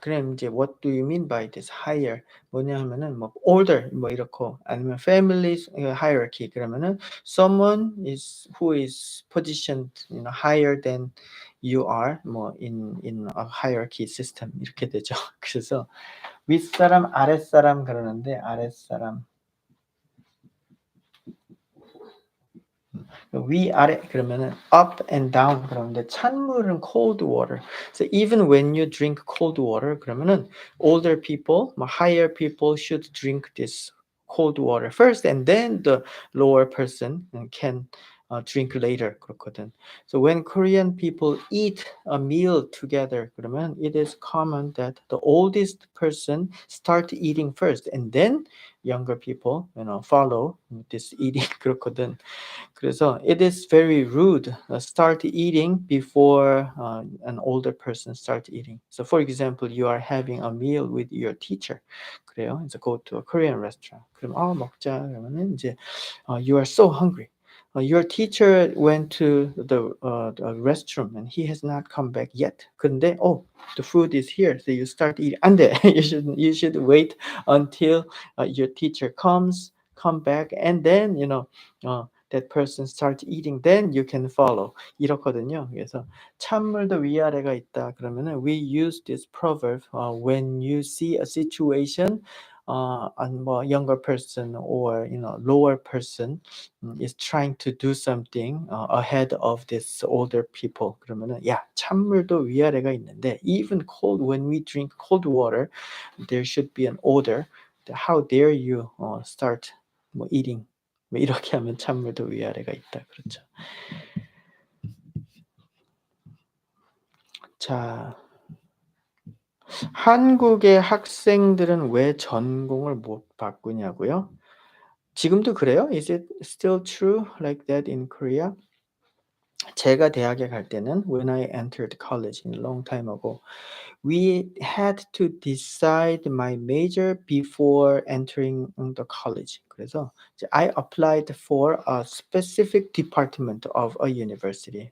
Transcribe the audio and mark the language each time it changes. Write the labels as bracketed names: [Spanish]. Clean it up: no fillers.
[English] 그럼 이제 what do you mean by this higher? [Korean] 뭐냐 하면은 [English] 뭐 older 뭐 이렇고 아니면 family hierarchy 그러면은 someone is who is positioned higher than you are 뭐 in a hierarchy system 이렇게 되죠. [Korean] 그래서 윗사람 아랫사람 그러는데 아랫사람 위아래 그러면은 [English] up and down [Korean] 그러는데 찬물은 [English] cold water. So even when you drink cold water [Korean] 그러면은 [English] older people, higher people should drink this cold water first, and then the lower person can drink later. [Korean] 그렇거든. [English] So when Korean people eat a meal together, [Korean] 그러면 [English] it is common that the oldest person start eating first, and then younger people, follow this eating. [Korean] 그렇거든. 그래서 [English] it is very rude start eating before an older person start eating. So for example, you are having a meal with your teacher. [Korean] 그래요. [English] 그래서 go to a Korean restaurant. [Korean] 그럼 먹자. 그러면은 이제 [English] you are so hungry. Your teacher went to the restroom and he has not come back yet. [Korean] 근데 [English] the food is here, so you start eating. [Korean] 안 돼. [English] You should wait until your teacher come back, and then that person starts eating, then you can follow. [Korean] 이렇거든요. 그래서 찬물도 위아래가 있다. 그러면은 [English] we use this proverb when you see a situation and younger person or lower person is trying to do something ahead of this older people. 그러면은 [Korean] 야, 찬물도 위아래가 있는데 [English] even cold, when we drink cold water, there should be an order. How dare you start eating? [Korean] 이렇게 하면 찬물도 위아래가 있다. 그렇죠. 자, 한국의 학생들은 왜 전공을 못 바꾸냐고요? 지금도 그래요? [English] Is it still true like that in Korea? [Korean] 제가 대학에 갈 때는 [English] when I entered college a long time ago, we had to decide my major before entering the college. [Korean] 그래서 이제 [English] I applied for a specific department of a university.